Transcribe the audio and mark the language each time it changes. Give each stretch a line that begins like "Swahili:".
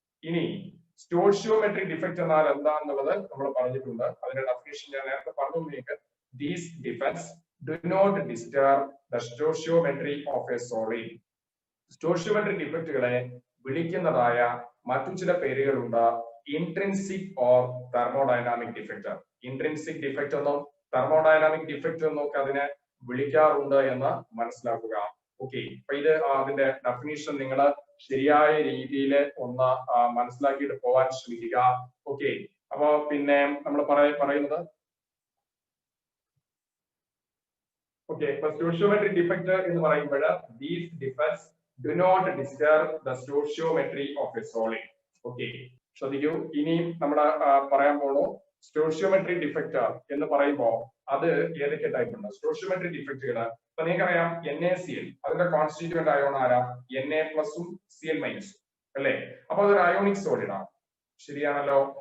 Malayalam: ഇനി stoichiometric defect എന്നാൽ എന്താണെന്നുള്ളത് നമ്മൾ പറഞ്ഞിട്ടുണ്ട്. അതിന്റെ ഡെഫിനിഷൻ ഞാൻ നേരത്തെ പറഞ്ഞു. നിങ്ങൾക്ക്
English: These defects do not disturb the stoichiometry of a solid.
Malayalam: Stoichiometric ഡിഫക്റ്റുകളെ വിളിക്കുന്നതായ മറ്റു ചില പേരുകളുണ്ട്. Intrinsic or thermodynamic defect. Intrinsic defect എന്നോ തെർമോഡൈനാമിക് ഡിഫക്റ്റ് എന്നോ ഒക്കെ അതിനെ വിളിക്കാറുണ്ട് എന്ന് മനസ്സിലാക്കുക. ഓക്കെ, അപ്പൊ ഇത് അതിന്റെ ഡെഫിനിഷൻ നിങ്ങൾ ശരിയായ രീതിയിൽ ഒന്ന് മനസ്സിലാക്കിയിട്ട് പോവാൻ ശ്രമിക്കുക. ഓക്കെ, അപ്പൊ നമ്മൾ പറയുന്നത് സ്റ്റോഷിയോമെട്രിക് ഡിഫക്റ്റ് എന്ന് പറയുമ്പോൾ
English: these defects do not disturb the stoichiometry of a solid.
Malayalam: Okay, ശ്രദ്ധിക്കൂ. ഇനി നമ്മൾ പറയാൻ പോണു സ്റ്റോഷിയോമെട്രിക് ഡിഫക്റ്റ് എന്ന് പറയുമ്പോൾ അത് ഏതൊക്കെ ടൈപ്പ് ഉണ്ട്? സ്റ്റോഷിയോമെട്രിക് ഡിഫക്റ്റുകൾ ഇപ്പൊ നിങ്ങൾക്കറിയാം NaCl, അതിന്റെ കോൺസ്റ്റിറ്റ്യൂവന്റ് അയോൺ ആരാ? Na+ഉം Cl- അല്ലേ? അപ്പൊ അതൊരു അയോണിക് സോളിഡ് ആണ്. ശരിയാണല്ലോ.